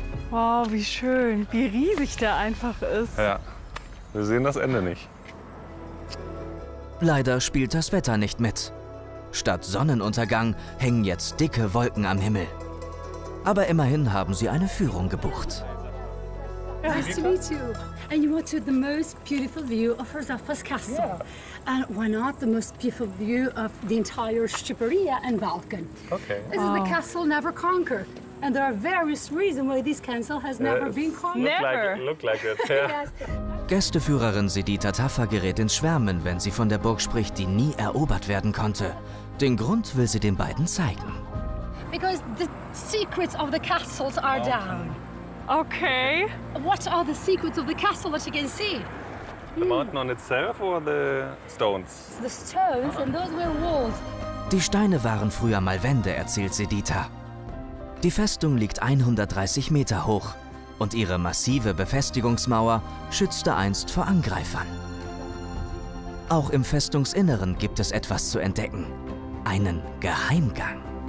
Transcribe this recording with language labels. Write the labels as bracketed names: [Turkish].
[German] Wow, wie schön, wie riesig der einfach ist. Ja, wir sehen das Ende nicht. Leider spielt das Wetter nicht mit. Statt Sonnenuntergang hängen jetzt dicke Wolken am Himmel. Aber immerhin haben sie eine Führung gebucht. [English] Nice to meet you. And you want to the most beautiful view of Rosafa's castle. And why not the most beautiful view of the entire Shqipëria and Balkan? Okay. This is the castle never conquered. And there are various reasons why this castle has never been conquered. Look like it. Yeah. Yes. [German] Gästeführerin Sedita Taffa gerät in Schwärmen, wenn sie von der Burg spricht, die nie erobert werden konnte. Den Grund will sie den beiden zeigen. Because the secrets of the castles are down. Okay. What are the secrets of the castle that you can see? The mountain on itself or the stones? It's the stones and those were walls. Die Steine waren früher mal Wände, erzählt Sedita. Die Festung liegt 130 Meter hoch. Und ihre massive Befestigungsmauer schützte einst vor Angreifern. Auch im Festungsinneren gibt es etwas zu entdecken. Einen Geheimgang.